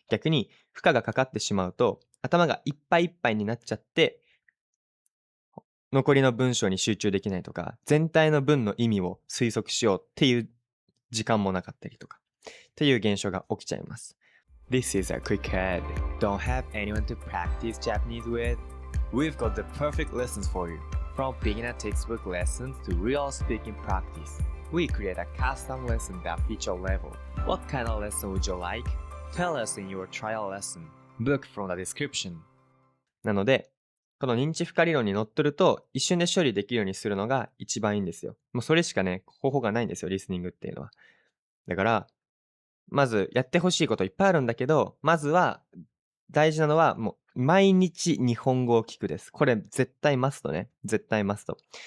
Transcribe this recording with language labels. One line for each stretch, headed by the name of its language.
Japanese: 逆に、負荷がかかってしまうと、頭がいっぱいいっぱいになっちゃって、残りの文章に集中できないとか、全体の文の意味を推測しようっていう時間もなかったりとか、っていう現象が起きちゃいます。 This is a quick head.
English: Don't have anyone to practice Japanese with? We've got the perfect lessons for you. From beginner textbook lessons to real speaking practice, we create a custom lesson that fits your level. What kind of lesson would you like? Tell us in your trial lesson. Book from the description.
Japanese: なので、この認知負荷理論にのっとると、一瞬で処理できるようにするのが一番いいんですよ。もうそれしかね、方法がないんですよ、リスニングっていうのは。だから、まずやってほしいこといっぱいあるんだけど、まずは、大事なのは、もう毎日日本語を聞くです。これ絶対マストね。絶対マスト。